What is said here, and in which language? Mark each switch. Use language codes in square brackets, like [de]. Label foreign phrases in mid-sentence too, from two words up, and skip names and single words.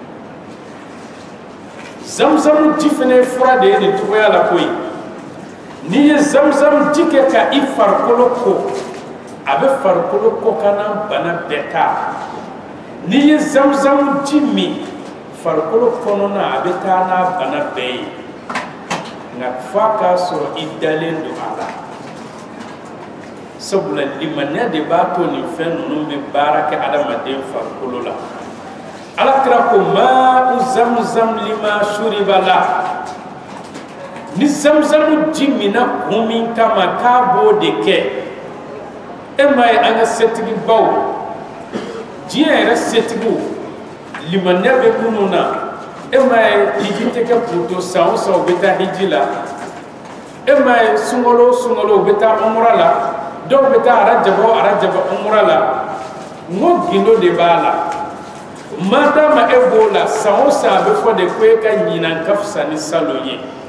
[bm] zamzam ji fana ye fura de ye nin cogoya la koyi n'i ye zamzam ji kɛ ka i farikolo ko a bɛ farikolo ko kana bana bɛɛ taa n'i ye zamzam ji min farikolo kɔnɔna a bɛ taa n'a bana bɛɛ ye nka f'a k'a sɔrɔ i dalen don a la sabula limaniya de b'a to nin fɛn ninnu bɛ baara kɛ adamaden farikolo la alakira ko [ar] ماء زمزم لما شرب له [bm] ni zamzam ji mina kun min kama k'a b'o de kɛ e m'a ye an ka setigibaw diɲɛ yɛrɛ setigiw limaniya bɛ minnu na e m'a ye hiji tɛ kɛ puto san o san u bɛ taa hiji la e m'a ye sunkalo o sunkalo u bɛ taa umra la dɔw bɛ taa arajaba o arajaba umra la n ko gindo de b'a la madama e b'o la san o san a bɛ fɔ de ko e ka ɲinan ka fisa ni salon ye